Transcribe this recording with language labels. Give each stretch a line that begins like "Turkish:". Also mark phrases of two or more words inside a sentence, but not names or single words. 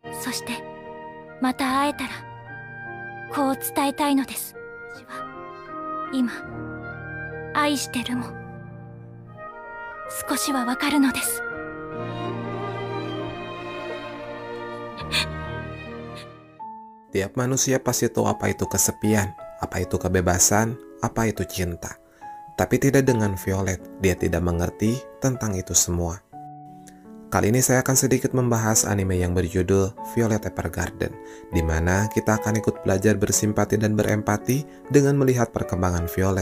Japanese: そしてまた会えたらこう伝えたいのです。私は今愛してるも少しはわかるのです。
Indonesian: Tiap manusia pasti tahu apa itu kesepian, apa itu kebebasan, apa itu cinta. Tapi tidak dengan Violet, dia tidak mengerti tentang itu semua. Kali ini saya akan sedikit membahas anime yang berjudul Violet Evergarden, di mana kita akan ikut belajar bersimpati dan berempati dengan melihat perkembangan Violet.